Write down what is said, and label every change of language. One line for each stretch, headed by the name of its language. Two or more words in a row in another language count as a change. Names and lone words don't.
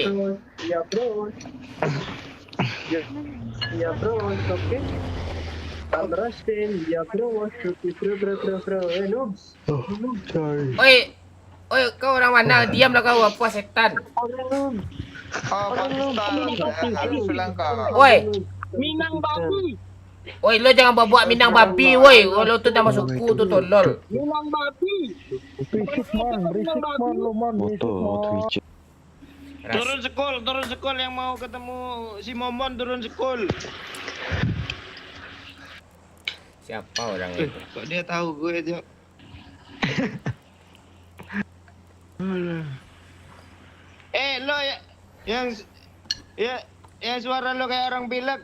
Indonesian: Ya bro. Ya bro, oke.
English: I'm Rustin, ya bro, bro, hey noobs.
Indonesian: Oi, kau orang mana? Diamlah kau, apa setan? Orang noob. Oh, Pakistan. Harus bilang kau. Oi, Minang babi. oi lo jangan bawa minang babi, woi. Lo tuh nama suku tuh tolol. Minang babi. Berisik man, lo man. Twitch. Turun sekol yang mau ketemu si Momon turun sekol. Siapa orang itu? Kok dia tahu gue, Cuk? Lo yang suara lo kayak orang pilek.